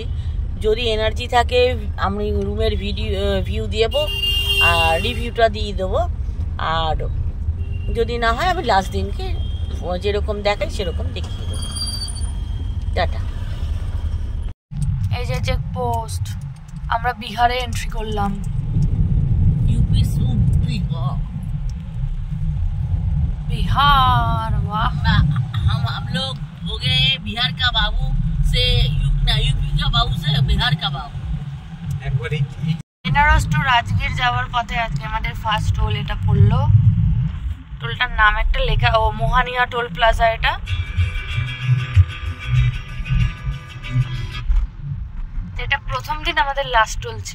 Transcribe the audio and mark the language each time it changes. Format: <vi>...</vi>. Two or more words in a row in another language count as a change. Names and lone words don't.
<bn>যদি এনার্জি থাকে আমি রুমের ভিউ দেবো আর রিভিউটা দিয়ে দেবো। আর যদি না হয় আমি লাস্ট দিনকে যেরকম দেখাই সেরকম দেখিয়ে দেবো। টাটা। এই যে চেকপোস্ট, আমরা বিহারে এন্ট্রি করলাম।</bn> <hi>यूपी बिहार, वाह। हम लोग हो गए बिहार का बाबू से यूपी का बाबू से बिहार का बाबू।</hi> <bn>বেনারস টু রাজগীর যাওয়ার পথে আজকে আমাদের</bn> <en>first toll</en> <bn>এটা পড়লো। টোলটার নাম একটা লেখা, ও মোহানিয়া টোল প্লাজা। এটা প্রথম দিন আমাদের লাস্ট টোল ছিল।</bn>